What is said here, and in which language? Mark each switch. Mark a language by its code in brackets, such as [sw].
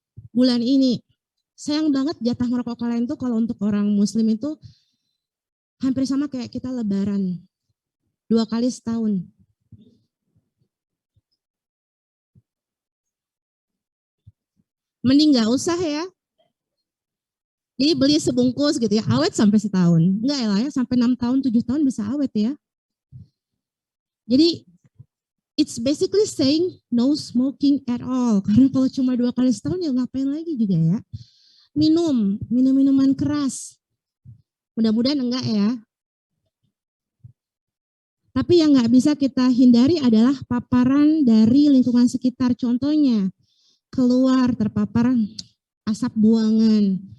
[id] Bulan ini, sayang banget jatah ngerokok kalian tuh kalau untuk orang muslim itu hampir sama kayak kita lebaran. 2 kali setahun. Mending nggak usah ya. Jadi beli sebungkus gitu ya, awet sampai setahun. Enggak ya lah ya, sampai 6 tahun, 7 tahun bisa awet ya. Jadi [en] it's basically saying no smoking at all. [id] Karena kalau cuma 2 kali setahun ya ngapain lagi juga ya. Minum minuman keras. Mudah-mudahan enggak ya. Tapi yang nggak bisa kita hindari adalah paparan dari lingkungan sekitar. Contohnya keluar terpapar asap buangan.